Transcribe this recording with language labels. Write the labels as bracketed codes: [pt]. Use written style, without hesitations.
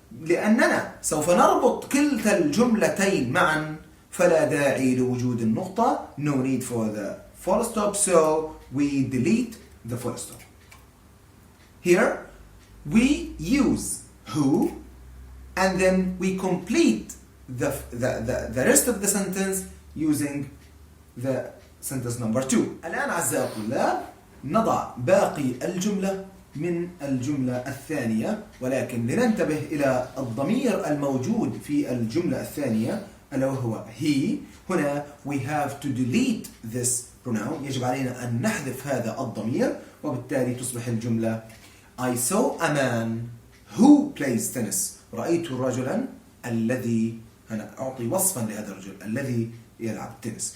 [ar] لأننا سوف نربط كلتا الجملتين معا فلا داعي لوجود النقطة. [en] No need for the full stop, so we delete the full stop. Here we use who and then we complete the rest of the sentence using the sentence number 2. [ar] الآن أعزائي الطلاب نضع باقي الجملة من الجملة الثانية ولكن لننتبه إلى الضمير الموجود في الجملة الثانية ألا وهو he. هنا [en] we have to delete this pronoun. [ar] يجب علينا أن نحذف هذا الضمير وبالتالي تصبح الجملة [en] I saw a man who plays tennis. [ar] رأيت رجلا الذي أنا أعطي وصفا لهذا الرجل الذي يلعب تنس.